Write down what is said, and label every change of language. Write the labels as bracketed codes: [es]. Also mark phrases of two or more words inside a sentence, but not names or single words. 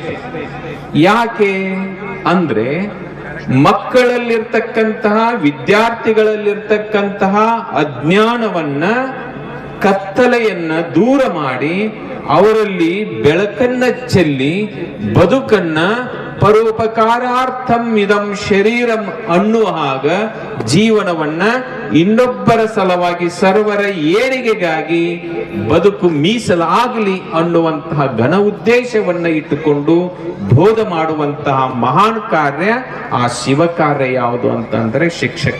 [kn] ಯಾಕೆ ಅಂದ್ರೆ ಮಕ್ಕಳಲ್ಲಿರ್ತಕ್ಕಂತಹ, ವಿದ್ಯಾರ್ಥಿಗಳಲ್ಲಿರ್ತಕ್ಕಂತಹ ಅಜ್ಞಾನವನ್ನ, ಕತ್ತಲೆಯನ್ನ ದೂರ ಮಾಡಿ ಅವರಲ್ಲಿ ಬೆಳಕನ್ನ ಚೆಲ್ಲಿ ಬದುಕನ್ನ [sa] ಪರೋಪಕಾರಾರ್ಥಂ ಇದಂ ಶರೀರಂ [kn] ಅನ್ನುವ ಹಾಗ ಜೀವನವನ್ನ ಇನ್ನೊಬ್ಬರ ಸಲುವಾಗಿ ಸರ್ವರ ಏಳಿಗೆಗಾಗಿ ಬದುಕು ಮೀಸಲಾಗಲಿ ಅನ್ನುವಂತಹ ಘನ ಉದ್ದೇಶವನ್ನ ಇಟ್ಟುಕೊಂಡು ಬೋಧ ಮಾಡುವಂತಹ ಮಹಾನ್ ಕಾರ್ಯ ಆ ಶಿವ ಕಾರ್ಯ ಯಾವುದು ಅಂತಂದ್ರೆ ಶಿಕ್ಷಕ.